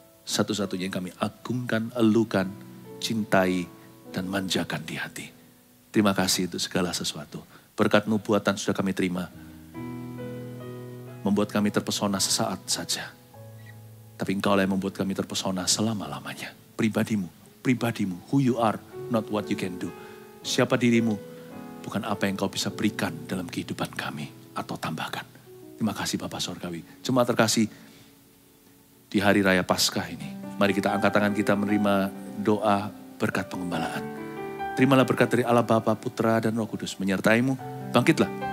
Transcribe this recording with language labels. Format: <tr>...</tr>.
<id>Satu-satunya yang kami agungkan, elukan, cintai, dan manjakan di hati. Terima kasih untuk segala sesuatu. Berkat nubuatan sudah kami terima. Membuat kami terpesona sesaat saja. Tapi Engkau yang membuat kami terpesona selama-lamanya.</id> <en>Pribadimu, who you are, not what you can do.</en> <id>Siapa dirimu, bukan apa yang Kau bisa berikan dalam kehidupan kami atau tambahkan. Terima kasih Bapa Sorgawi. Jemaat terkasih, di hari raya Paskah ini, mari kita angkat tangan kita menerima doa berkat pengembalaan. Terimalah berkat dari Allah Bapa, Putra, dan Roh Kudus menyertaimu. Bangkitlah.</id>